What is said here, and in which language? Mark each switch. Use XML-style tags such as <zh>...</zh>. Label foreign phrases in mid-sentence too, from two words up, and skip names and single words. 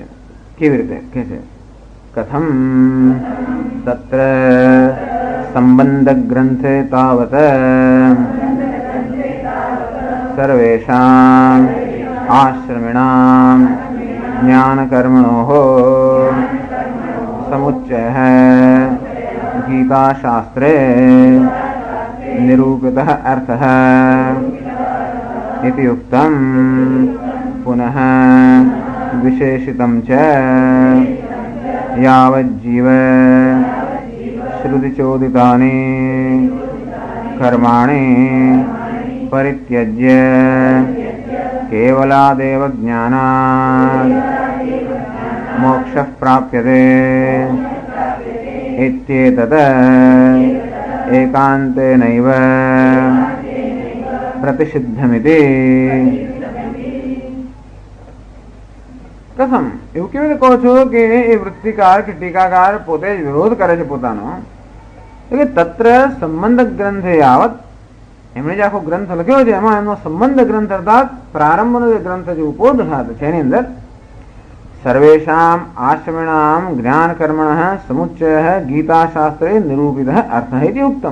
<gu>કેવી રીતે કે છે</gu> <sa>कथम तत्र संबंध ग्रन्थे तावत सर्वेषां आश्रमिणां ज्ञान कर्मणोः समुच्चयः गीताशास्त्रे निरूपितः अर्थः इति उक्तं पुनः विशेषितं च यावज्जीव श्रुतिचोदितानि कर्माणि परित्यज्य केवलादेव ज्ञानात् मोक्षः प्राप्यते इत्येतत् एकान्तेनैव પ્રતિસિદ્ધમિતિ.</sa> <gu>કસમ એવું કેવી રીતે કહો છો કે એ વૃત્તિકાર કે ટીકાકાર પોતે જ વિરોધ કરે છે પોતાનો કે</gu> <sa>तत्र संबंध ग्रन्थे यावत</sa> <gu>એમણે જે આખો ગ્રંથ લખ્યો છે એમાં એમનો સંબંધ ગ્રંથ અર્થાત પ્રારંભનો જે ગ્રંથ છે ઉपोदघात છે એની અંદર</gu> <sa>सर्वेषाम आश्रमिणाम ज्ञान कर्मणः समुच्चयः गीताशास्त्रे निरूपितः अर्थः इति उक्तम.</sa>